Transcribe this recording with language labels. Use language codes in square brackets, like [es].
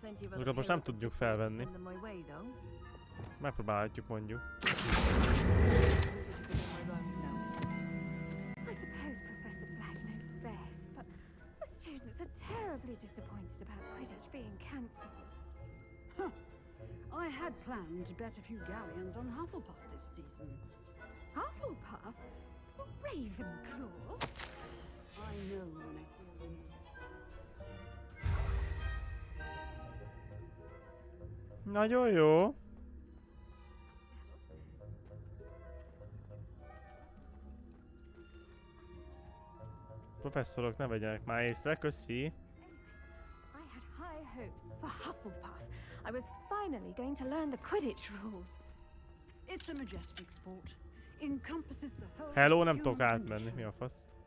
[hu] Azokat most nem tudjuk felvenni. Megpróbálhatjuk mondjuk. [en] I suppose Professor Black knows best, but the students are terribly disappointed about Quidditch being cancelled. Huh. I had planned to bet a few galleons on Hufflepuff this season. Hufflepuff? Ravenclaw? I know when I hear them. [hu] Nagyon jó. Professzorok, ne vegyenek már észre, köszi. [en] I had high hopes for Hufflepuff. I was finally going to learn the Quidditch rules. It's a majestic sport. Encompasses the whole [hu] Hello, nem tudok átmenni, mi a fasz?